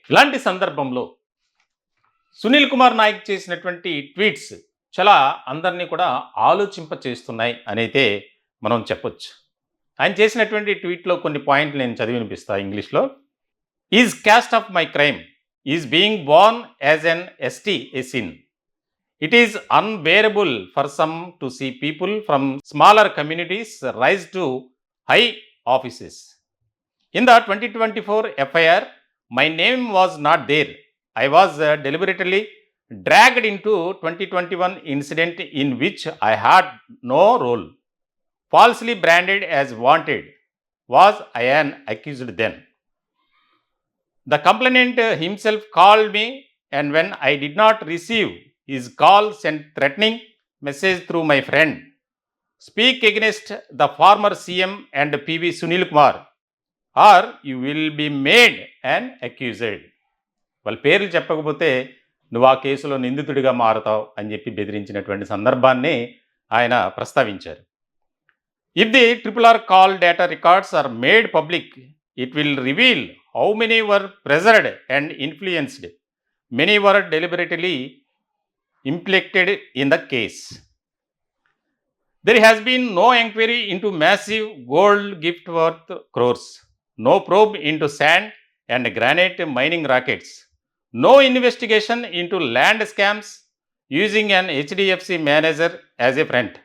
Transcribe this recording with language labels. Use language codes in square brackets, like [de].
[te] ఇలాంటి సందర్భంలో సునీల్ కుమార్ నాయక్ చేసినటువంటి ట్వీట్స్ చాలా అందరినీ కూడా ఆలోచింపచేస్తున్నాయి అని అయితే మనం చెప్పొచ్చు. ఆయన చేసినటువంటి ట్వీట్లో కొన్ని పాయింట్లు నేను చదివి వినిపిస్తా ఇంగ్లీష్లో. [en] Is caste of my crime is being born as an ST a sin. It is unbearable for some to see people from smaller communities rise to high offices. In the 2024 FIR, my name was not there. I was deliberately dragged into 2021 incident in which I had no role. Falsely branded as wanted. Was I an accused then? The complainant himself called me, and when I did not receive his call, sent threatening message through my friend. Speak against the former CM and PV Sunil Kumar, or you will be made an accused. [te] వాళ్ళ పేర్లు చెప్పకపోతే నువ్వు ఆ కేసులో నిందితుడిగా మారుతావు అని చెప్పి బెదిరించినటువంటి సందర్భాన్ని ఆయన ప్రస్తావించారు. [en] If the RRR call data records are made public, it will reveal how many were pressured and influenced. Many were deliberately implicated in the case. There has been no inquiry into massive gold gift worth crores, no probe into sand and granite mining rackets, no investigation into land scams using an HDFC manager as a friend.